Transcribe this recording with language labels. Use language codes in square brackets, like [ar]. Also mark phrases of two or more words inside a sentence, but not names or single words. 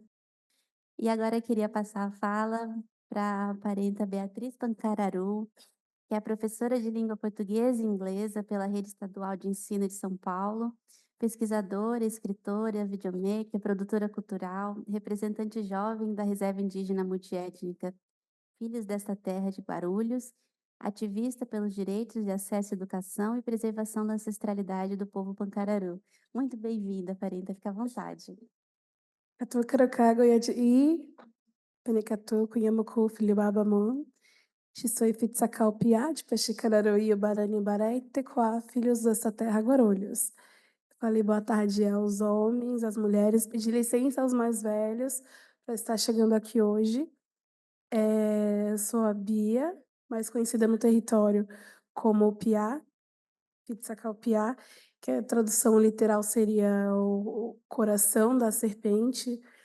[pt] E agora eu queria passar a fala para a parenta Beatriz Pancararu, que é professora de língua portuguesa e inglesa pela Rede Estadual de Ensino de São Paulo, pesquisadora, escritora, videomaker, produtora cultural, representante jovem da Reserva Indígena Multiétnica Filhos desta Terra de Guarulhos, ativista pelos direitos de acesso à educação e preservação da ancestralidade do povo Pancararu. Muito bem-vinda, parenta, fica à vontade. Katu Karakago Yadi, Penicatu, Kuyamaku, Filibabamon, Chisoi Fitsakau Piat, Peshikararoí, Barani Baré, Tequá, filhos dessa terra Guarulhos. Falei boa tarde aos homens, às mulheres, pedi licença aos mais velhos para estar chegando aqui hoje. Sou a Bia, mais conhecida no território como Piá, Fitsakau Piá, que a tradução literal seria o coração da serpente,